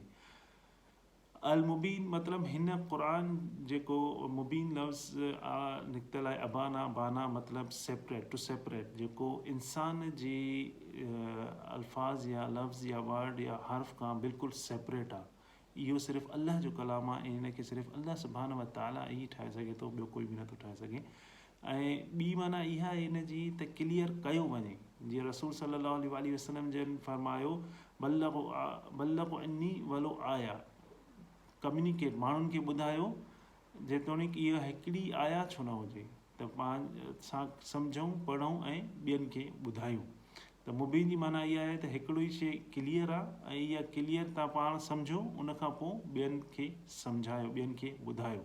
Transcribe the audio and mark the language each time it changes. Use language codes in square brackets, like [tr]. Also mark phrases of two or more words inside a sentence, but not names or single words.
[sd] अल मुबीन मतिलबु हिन क़ुर जेको मुबीन लफ़्ज़ निकितल आहे, अबाना बाना मतिलबु सेपरेट, [en] to separate, [sd] जेको इंसान जे अल्फाज़ या लफ़्ज़ या वर्ड या हर्फ़ खां बिल्कुलु सेपरेट आहे। इहो सिर्फ़ु अल्लाह जो कलाम आहे ऐं इन खे सिर्फ़ु अल्लाह [ar] سبحانه وتعالى [sd] ई ठाहे सघे थो, ॿियो कोई बि नथो ठाहे सघे। ऐं ॿी माना इहा आहे इन जी त क्लियर कयो वञे। जीअं रसूल [ar] صلى الله عليه وسلم [sd] जन फरमायो, [ar] بلغوا عني ولو آية, [sd] कम्युनिकेट, माण्हुनि खे ॿुधायो, जेतोणीकि इहा हिकिड़ी आया छो न हुजे, त पाण सां सम्झूं, पढ़ूं ऐं ॿियनि खे ॿुधायूं। त मुबीन जी माना इहा आहे त हिकिड़ो ई शइ क्लियर आहे ऐं इहा क्लियर तव्हां पाण सम्झो, उन खां पोइ ॿियनि खे सम्झायो, ॿियनि खे ॿुधायो।